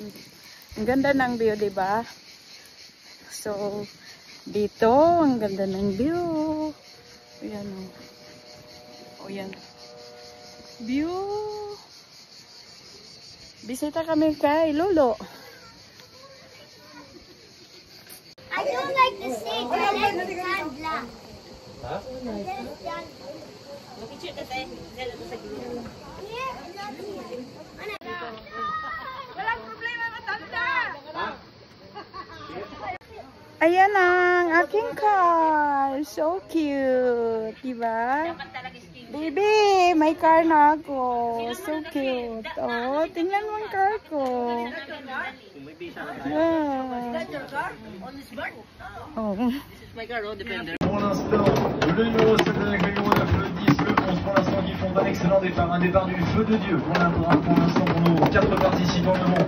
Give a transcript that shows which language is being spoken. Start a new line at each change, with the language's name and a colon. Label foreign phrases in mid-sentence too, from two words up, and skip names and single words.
Filipino: Ang ganda ng view, diba? So, dito, ang ganda ng view. Ayan, o. Yan. View. Bisita kami kay Lolo.
English: I don't like the stage. I like the sand black.
Filipino: Ha? Walang problema, matanda. Ayan ang aking car.
English: So cute.
Filipino: Diba? Baby, may car na ako.
English: So cute.
Filipino: Oh, tingnan mo ang car ko.
English: Yeah. Oh.
French: Pour l'instant, le numéro 7 avec le numéro 9, le 10, le 11 pour l'instant qui font un excellent départ. Un départ du feu de Dieu pour l'instant pour nos 4 participants de monde.